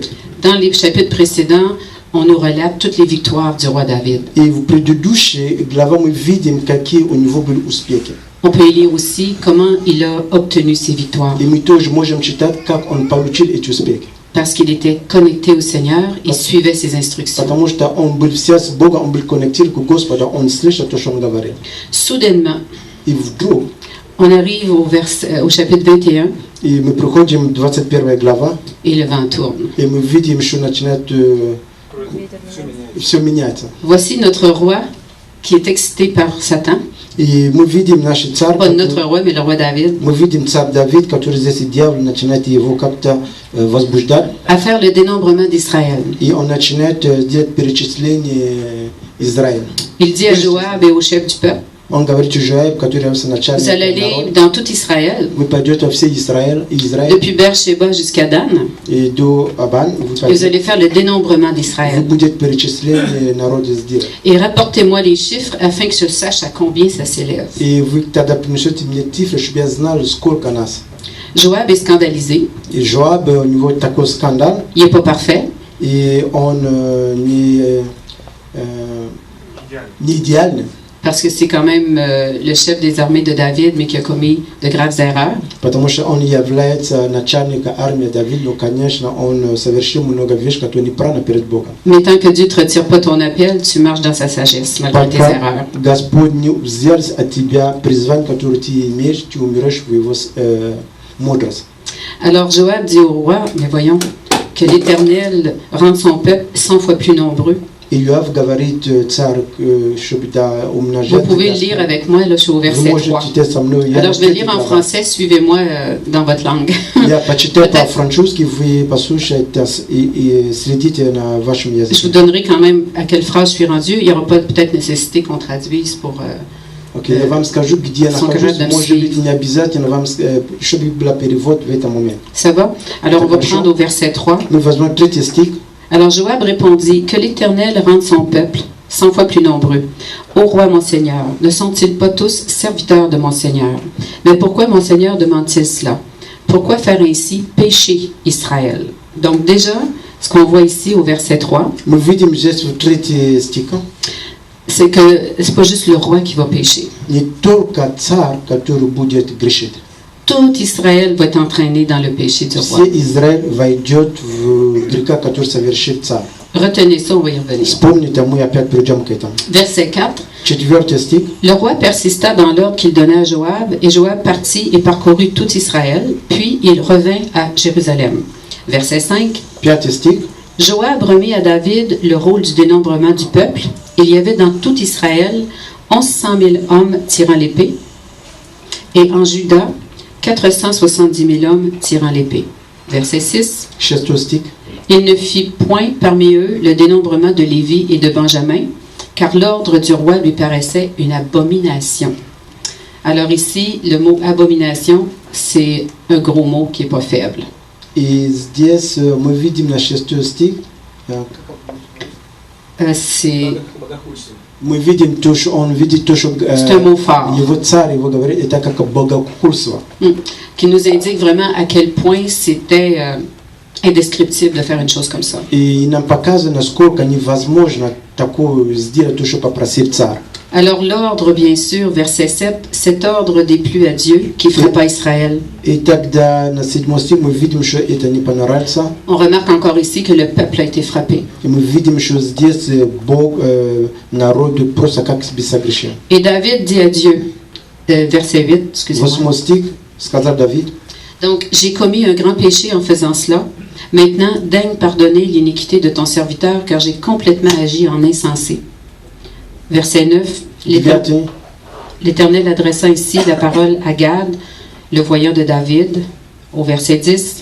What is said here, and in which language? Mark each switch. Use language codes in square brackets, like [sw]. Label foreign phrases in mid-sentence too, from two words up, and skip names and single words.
[fr] Dans les chapitres précédents, on nous relate toutes les victoires du roi David. [ru] И в предыдущей главе мы видим, какие у него были успехи. [fr] On peut y lire aussi comment il a obtenu ses victoires. [ru] И мы тоже можем читать, как он получил эти успехи. [fr] Parce qu'il était connecté au Seigneur et suivait ses instructions. [ru] Потому что он был связан с Богом, он был коннектирован к Господу, он слышал то, что он говорил. [fr] Soudainement, [ru] И вдруг, [fr] on arrive au chapitre 21 [ru] и мы приходим к 21 глава, [fr] et le vent tourne. [ru] и мы видим, что начинает все меняться. [fr] Voici notre roi qui est excité par Satan. [ru] И мы видим наш царь, [fr] Pas notre roi, mais le roi David. [ru] мы видим царь Давид, который здесь дьявол начинает его как-то возбуждать, [fr] À faire le dénombrement d'Israël. [ru] и он начинает делать перечисление Израиля. [fr] Il dit à Joab et au chef du peuple, [ru] Он говорит Жуаиб, который является [fr] vous allez [ru] начальником [fr] aller [ru] народа, [fr] dans tout Israël, [ru] вы пойдете во все Израиль, [fr] depuis Beersheba jusqu'à Dan, [ru] и до Абан, [fr] et vous allez faire le dénombrement [ru] вы [fr] d'Israël. [ru] будете перечисление народа сделать. [fr] Et rapportez-moi les chiffres afin que je sache à combien ça s'élève. [ru] И вы тогда принесете мне цифры, чтобы я знал, сколько нас. [fr] Joab est scandalisé, [ru] И Жоаб, у него такой скандал, [fr] il n'est pas parfait, [ru] и он не идеальный. [fr] parce que c'est quand même le chef des armées de David, mais qui a commis de graves erreurs. [ru] Потому что он является начальником армии Давида, но, конечно, он совершил много вещей, которые неправильно перед Богом. [fr] Mais tant que Dieu ne te retire pas ton appel, tu marches dans sa sagesse, malgré tes erreurs. [ru] Пока Господь не взял от тебя призвание, которое ты имеешь, ты умрешь в его мудрость. [fr] Alors Joab dit au roi, mais voyons, que l'Éternel rende son peuple 100 fois plus nombreux. [ru] Yoav говорит царь, чтобы да умножать. [fr] Vous pouvez le lire avec moi, là, je suis au verset 3. Alors je vais lire en français, suivez-moi dans votre langue. [ru] Я почитаю по-французски, вы послушайте и следите на вашем [fr] Je vous [ru] языке. [fr] donnerai quand même à quelle phrase je suis rendu. Il n'y aura pas peut-être nécessité qu'on traduise pour... [ru] Окей, я вам скажу, где я нахожусь, может быть, не обязательно вам, чтобы был перевод в этот момент. [fr] Ça va? Alors on va prendre au verset 3. [ru] Мы возьмем третий стих. [fr] Alors Joab répondit, que l'Éternel rende son peuple 100 fois plus nombreux. Ô roi mon Seigneur, ne sont-ils pas tous serviteurs de mon Seigneur? Mais pourquoi mon Seigneur demande-t-il cela? Pourquoi faire ainsi pécher Israël? Donc déjà, ce qu'on voit ici au verset 3, [ru] Мы видим здесь в третьем стихе [fr] c'est que c'est pas juste le roi qui va pécher. [ru] не только царь, который будет грешить. [fr] Tout Israël va être entraîné dans le péché du roi. [ru] Все Израиль войдет в греха, который совершит царь. [fr] Retenez ça, on va y revenir. [ru] Вспомните, мы опять придем к этому. [fr] Verset 4. [ru] Четвертый стих. [fr] Le roi persista dans l'ordre qu'il donnait à Joab, et Joab partit et parcourut tout Israël, puis il revint à Jérusalem. Verset 5. [ru] Пятый стих. [fr] Joab remit à David le rôle du dénombrement du peuple. Il y avait dans tout Israël 1100 000 hommes tirant l'épée, et en Juda 470 000 hommes tirant l'épée. Verset 6. [ru] Шестой стих. [fr] Il ne fit point parmi eux le dénombrement de Lévi et de Benjamin, car l'ordre du roi lui paraissait une abomination. Alors ici, le mot abomination, c'est un gros mot qui n'est pas faible. [ru] И здесь мы видим на шестой стих, [fr] C'est [ru] мы видим то, что он видит то, что [fr] un mot fort [ru] его царь его говорит, это как богохульство. [fr] qui nous indique vraiment à quel point c'était indescriptible de faire une chose comme ça. [ru] И нам показано, насколько невозможно такое сделать, то, что попросил царь. [fr] Alors l'ordre, bien sûr, verset 7, cet ordre déplut à Dieu qui frappa Israël. [ru] И тогда на седьмой стих мы видим, что это не понравится. [fr] On remarque encore ici que le peuple a été frappé. [ru] И мы видим, что здесь Бог народ просто как бы согрешил. [fr] Et David dit à Dieu, verset 8, excusez-moi. [ru] Восьмой стих, сказал Давид. [fr] Donc, j'ai commis un grand péché en faisant cela. Maintenant, daigne pardonner l'iniquité de ton serviteur, car j'ai complètement agi en insensé. Verset 9. [ru] Девятый. [fr] L'Éternel adressa ici la parole à Gad, le voyant de David, au verset 10.